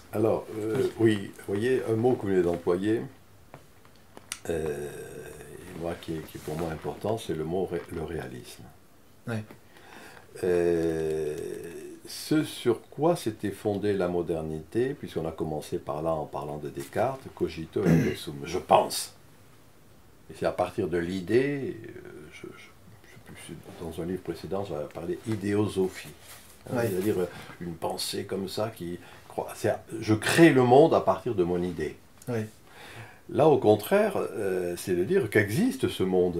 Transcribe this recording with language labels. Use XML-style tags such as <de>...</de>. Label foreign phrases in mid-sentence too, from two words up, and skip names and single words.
<fr>Alors, oui, vous voyez, un mot que vous venez d'employer, moi, qui est pour moi important, c'est le mot le réalisme. Ouais. Ce sur quoi s'était fondée la modernité, puisqu'on a commencé par là en parlant de Descartes,</fr> <la>cogito ergo sum,</la> <fr>je pense. Et c'est à partir de l'idée, dans un livre précédent, j'avais parlé idéosophie, Ouais. c'est-à-dire une pensée comme ça qui croit. Je crée le monde à partir de mon idée. Ouais. Là, au contraire, c'est de dire qu'existe ce monde.</fr>